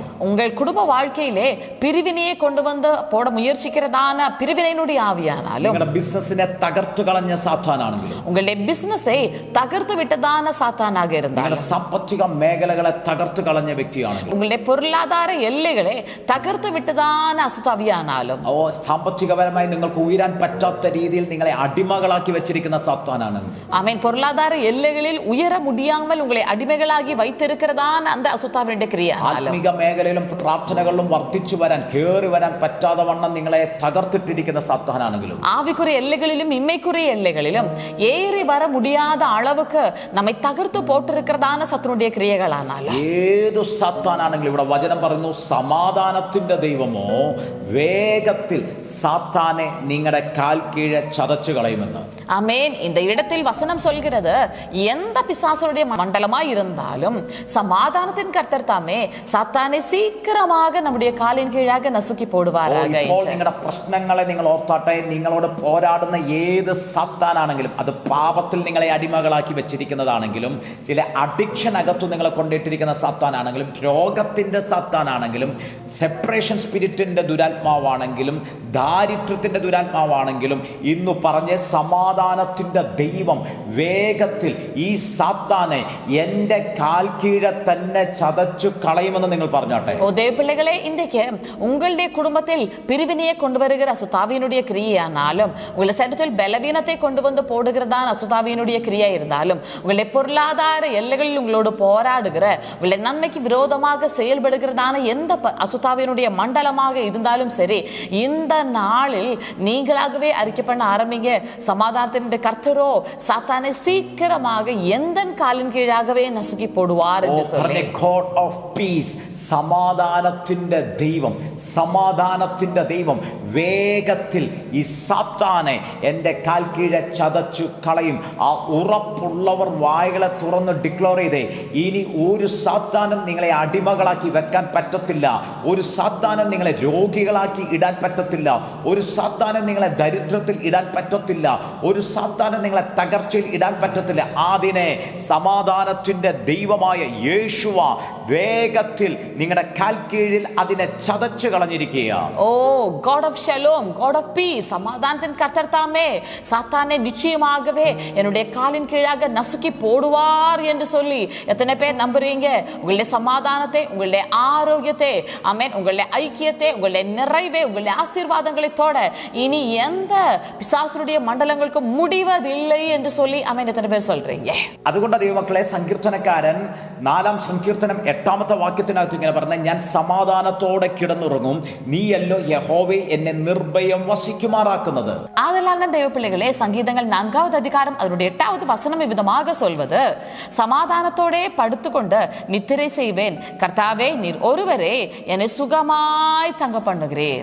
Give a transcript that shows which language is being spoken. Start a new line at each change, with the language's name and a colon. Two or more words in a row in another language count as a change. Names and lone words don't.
Tamil: உங்கள் குடும்ப வாழ்க்கையிலே பிரிவினையை கொண்டு வந்து போட முயற்சிக்கிறதான பிரிவினையினுடைய ஆவியானாலும்,
Malayalam: നിങ്ങളുടെ ബിസിനസിനെ തകർത്തു കളഞ്ഞ സാത്താനാണെങ്കിലും,
Tamil: உங்களுடைய பிசினஸை தகர்த்து விட்டதான சாத்தானாக இருந்தாலும்,
Malayalam: സാമ്പത്തിക മേഖലകളെ തകർത്തു കളഞ്ഞ വ്യക്തിയാണെങ്കിലും,
Tamil: உங்களுடைய பொருளாதார எல்லைகளை தகர்த்து விட்டதான அசுத்தாவியானாலும்,
Malayalam: സാമ്പത്തികപരമായി നിങ്ങൾക്ക് ഉയരാൻ പറ്റാത്ത രീതിയിൽ നിങ്ങളെ അടിമകളാക്കി വെച്ചിരിക്കുന്ന സാത്താനാണ്.
Tamil: ஆமென். பொருளாதார எல்லைகளில் உயர முடியாமல் உங்களை அடிமைகளாகி வைத்திருக்கிறதான அந்த அசுத்தாவினுடைய கிரியானாலும்,
Malayalam: ആത്മീക മേഖലയിലും പ്രാർത്ഥനകളിലും വർദ്ധിച്ചു വരാൻ, കയറി വരാൻ പറ്റാതെ വണ്ണം നിങ്ങളെ തകർത്തിട്ടിരിക്കുന്ന സാത്താനാണെങ്കിലും,
Tamil: ஆவிக்குரிய எல்லைகளிலும் இம்மைக்குரிய எல்லைகளிலும் ஏறி வர முடியாத அளவுக்கு நம்மை தகர்த்து போட்டிருக்கிறதான சத்துருடைய கிரியைகளானாலும்,
Malayalam: ഏതു സാത്താനാണെങ്കിലും ഇവിടെ വചനം പറയുന്നു, സമാധാനത്തിന്റെ ദൈവമോ വേഗത്തിൽ സാത്താനെ നിങ്ങളുടെ കാൽ കീഴെ ചതച്ചു കളയുമെന്ന്.
Tamil: ஆமென். இந்த இடத்தில் வசனம் சொல்கிறது, எந்த பிசாசனுடைய மண்டலமாய் இருந்தாலும் சமாதானத்தின் கர்த்தர் தாமே சாத்தானை சீக்கிரமாக நம்முடைய காலின் கீழாக நசுக்கி போடுவாராக.
Malayalam: നിങ്ങളുടെ പ്രശ്നങ്ങളെ നിങ്ങൾ ഓർത്താട്ടെ, നിങ്ങളോട് പോരാടുന്ന ഏത് സാത്താനാണെങ്കിലും, അത് പാപത്തിൽ നിങ്ങളെ അടിമകളാക്കി വെച്ചിരിക്കുന്നതാണെങ്കിലും, ചില അഡിക്ഷൻ അകത്തു നിങ്ങളെ കൊണ്ടിട്ടിരിക്കുന്ന സാത്താനാണെങ്കിലും, രോഗത്തിൻ്റെ സാത്താനാണെങ്കിലും,
English: separation spirit
Malayalam: ദുരാത്മാവാണെങ്കിലും, ദാരിദ്ര്യത്തിൻ്റെ ദുരാത്മാവാണെങ്കിലും, ഇന്നു പറഞ്ഞ സമാധാനത്തിൻ്റെ ദൈവം വേഗത്തിൽ ഈ സാത്താനെ എൻ്റെ കാൽ കീഴെ തന്നെ ചതച്ചു കളയുമെന്ന് നിങ്ങൾ പറഞ്ഞോട്ടെ.
Tamil: தேவப்பிள்ளைகளே, இன்றைக்கு உங்களுடைய குடும்பத்தில் பிரிவினையை கொண்டு வருகிற அசுத்தாவியினுடைய கிரியையானாலும், உங்களுடைய சரீரத்தில் பலவீனத்தை கொண்டு வந்து போடுகிறதான அசுத்தாவியினுடைய கிரியா இருந்தாலும், உங்களுடைய பொருளாதார எல்லைகளில் உங்களோடு போராடுகிற, உங்களுடைய நன்மைக்கு விரோதமாக செயல்படுகிறதான எந்த அசுத்தாவியினுடைய மண்டலமாக இருந்தாலும் சரி, இந்த நாளில் நீங்களாகவே அறிக்கை பண்ண ஆரம்பிங்க. சமாதானத்தினுடைய கர்த்தரோ சாத்தானை சீக்கிரமாக எந்த காலின் கீழாகவே நசுக்கி போடுவார் என்று சொல்லி,
English: God of peace,
Malayalam: സമാധാനത്തിൻ്റെ ദൈവം, സമാധാനത്തിൻ്റെ ദൈവം വേഗത്തിൽ ഈ സാത്താനെ എൻ്റെ കാൽ കീഴെ ചതച്ചു കളയും. ആ ഉറപ്പുള്ളവർ വായകളെ തുറന്ന് ഡിക്ലെയർ ചെയ്തേ, ഇനി ഒരു സാത്താനും നിങ്ങളെ അടിമകളാക്കി വെക്കാൻ പറ്റത്തില്ല, ഒരു സാത്താനും നിങ്ങളെ രോഗികളാക്കി ഇടാൻ പറ്റത്തില്ല, ഒരു സാത്താനും നിങ്ങളെ ദരിദ്രത്തിൽ ഇടാൻ പറ്റത്തില്ല, ഒരു സാത്താനും നിങ്ങളെ തകർച്ചയിൽ ഇടാൻ പറ്റത്തില്ല. അതിനെ സമാധാനത്തിൻ്റെ ദൈവമായ യേശുവ വേഗത്തിൽ നിങ്ങളുടെ കാൽ കീഴിൽ അതിനെ ചതച്ചു കളഞ്ഞിരിക്കുക.
English: ஓ God of Shalom, God of peace,
Tamil: சமாதானத்தின் கர்த்தர் தாமே சாத்தானை நிச்சயமாகவே என்னுடைய காலின் கீழாக நசுக்கி போடுவார் என்று சொல்லி எத்தனை பேர் நம்புறீங்க? உங்களுடைய சமாதானத்தை, உங்களுடைய ஆரோக்கியத்தை, ஆமென், உங்களுடைய ஐக்கியத்தை, உங்களுடைய நிறைவை, உங்களுடைய ஆசீர்வாதங்களை தொட இனி எந்த பிசாசுடைய மண்டலங்களுக்கு முடிவதில்லை என்று சொல்லி ஆமென் எத்தனை பேர் சொல்றீங்க?
Malayalam: അതുകൊണ്ട് ദൈവമക്കളെ, സങ്കീർത്തനക്കാരൻ 4-ാം സങ്കീർത്തനം 8-ാമത്തെ വാക്യത്തിനകത്ത് ഇങ്ങനെ പറഞ്ഞ, ഞാൻ സമാധാനത്തോടെ കിടന്നുറങ്ങും, നീയല്ലോ യഹോവേ എന്നെ നിർഭയം വസിക്കുമാറാക്കുന്നത്.
Tamil: ஆதலான தேவப்பிள்ளைகளே, சங்கீதங்கள் 4வது அதிகாரம் அதனுடைய 8வது வசனம் இவ்விதமாக சொல்வது, சமாதானத்தோடே படுத்துக்கொண்டு நித்திரை செய்வேன், கர்த்தாவே நீர் ஒருவரே என்னை சுகமாய் தங்க பண்ணுகிறீர்.